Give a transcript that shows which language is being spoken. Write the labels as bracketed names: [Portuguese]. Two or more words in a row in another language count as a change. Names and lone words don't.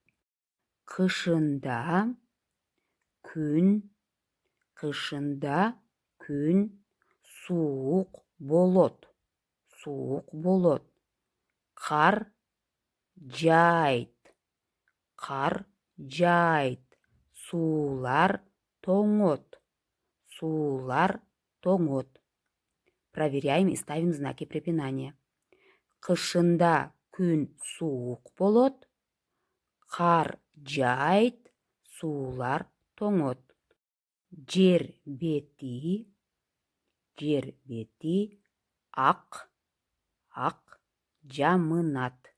[Kyrgyz] Кышында күн суук болот. Кар жаайт. Суулар тоңот. [Russian] Проверяем и ставим знаки препинания. [Kyrgyz] Кышында күн суук болот, кар жаайт, суулар тоңот. Жер бети ак жамынат.